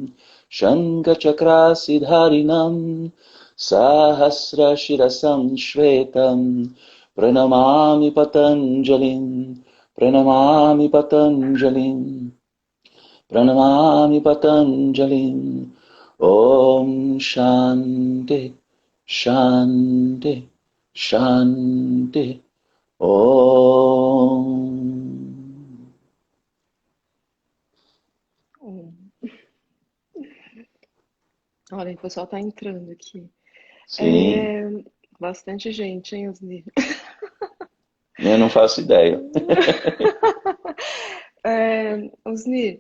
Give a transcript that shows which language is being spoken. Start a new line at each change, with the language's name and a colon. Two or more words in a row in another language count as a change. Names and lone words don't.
Sanskrit: शङ्खचक्रासिधारिणं सहस्र शिरसं श्वेतं प्रणमामि पतञ्जलिं, प्रणमामि पतञ्जलिं, प्रणमामि पतञ्जलिं. ॐ शान्ति, शान्ति, शान्ति. Om.
Portuguese: Olha, o pessoal está entrando aqui. Sim, É, bastante gente, hein, Osni? eu não faço ideia. Osni,